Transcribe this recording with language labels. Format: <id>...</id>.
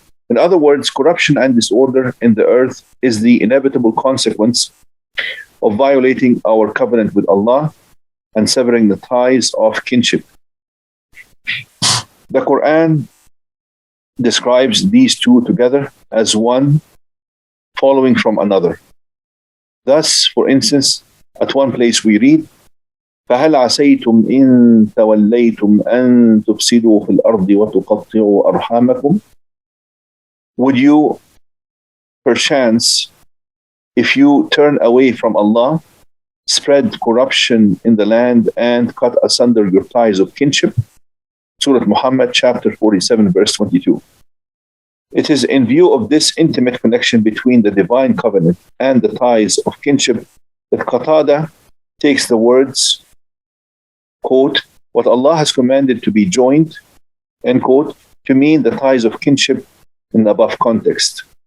<en>In other words, corruption and disorder in the earth is the inevitable consequence of violating our covenant with Allah and severing the ties of kinship. The Quran describes these two together as one following from another. Thus, for instance, at one place we read,</en> <ar>فهل عسيتم إن توليتم أن تفسدوا في الأرض وتقطعوا أرحامكم?</ar> <en>Would you perchance, if you turn away from Allah, spread corruption in the land and cut asunder your ties of kinship? Surah Muhammad chapter 47 verse 22. It is in view of this intimate connection between the divine covenant and the ties of kinship that Qatada takes the words, quote, what Allah has commanded to be joined, end quote, to mean the ties of kinship in the above context.</en>